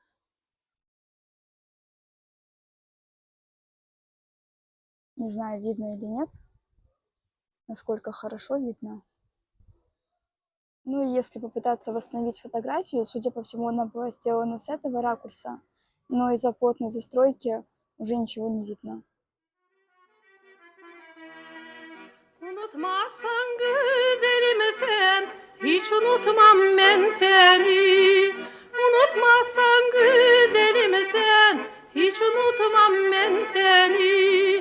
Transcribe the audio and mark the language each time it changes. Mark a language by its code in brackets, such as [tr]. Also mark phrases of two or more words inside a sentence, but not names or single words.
[ru] Не знаю, видно или нет. Насколько хорошо видно. Ну и если попытаться восстановить фотографию, судя по всему, она была сделана с этого ракурса, но из-за плотной застройки уже ничего не видно. [tr] Unutmazsan güzelimi sen, hiç unutmam ben seni. Unutmazsan güzelimi sen, hiç unutmam ben seni.